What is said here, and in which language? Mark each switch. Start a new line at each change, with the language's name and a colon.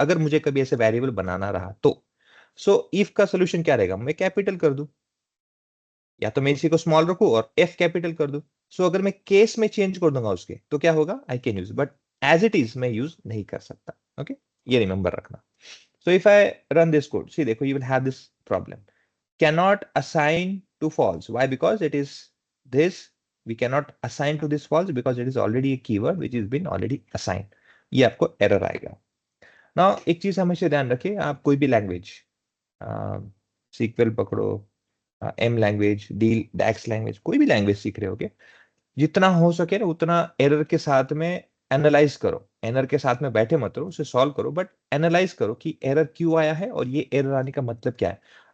Hindi: अगर मुझे कभी ऐसे वेरिएबल बनाना रहा तो, सो इफ का सोल्यूशन क्या रहेगा, मैं कैपिटल कर दूं, या तो मैं इसी को स्मॉल रखूं और एफ कैपिटल कर दूं। सो अगर मैं केस में चेंज कर दूंगा उसके तो क्या होगा,
English: I can use, but as it is
Hindi: मैं यूज नहीं कर सकता।
English: okay,
Hindi: ये रिमेंबर रखना।
English: So if I run this code, see देखो, you will have this problem, cannot assign to false. Why? Because it is this, we cannot assign to this false because it is already a keyword which has been already assigned.
Hindi: ये आपको error आएगा। ना एक चीज हमेशा ध्यान रखिए, आप कोई भी लैंग्वेज, सीक्वल पकड़ो, एम लैंग्वेज, डी डैक्स लैंग्वेज, कोई भी लैंग्वेज सीख रहे होगे, जितना हो सके ना उतना एरर के साथ में एनालाइज करो। एरर के साथ में बैठे मत रहो, उसे सॉल्व करो, बट एनालाइज करो कि एरर क्यों आया है और ये एरर आने का मतलब क्या है।